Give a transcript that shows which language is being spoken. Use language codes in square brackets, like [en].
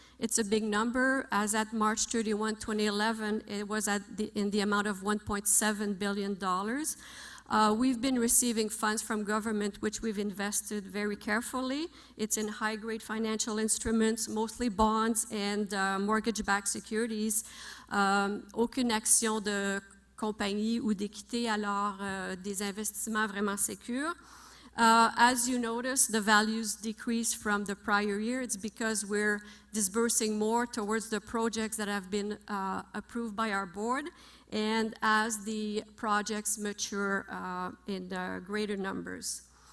[en] It's a big number. As at March 31, 2011, it was in the amount of $1.7 billion. We've been receiving funds from government, which we've invested very carefully. It's in high-grade financial instruments, mostly bonds and mortgage-backed securities. [fr] Aucune action de compagnie ou d'équité, alors des investissements vraiment sécures. [en] As you notice, the values decrease from the prior year. It's because we're disbursing more towards the projects that have been approved by our board, and as the projects mature in greater numbers.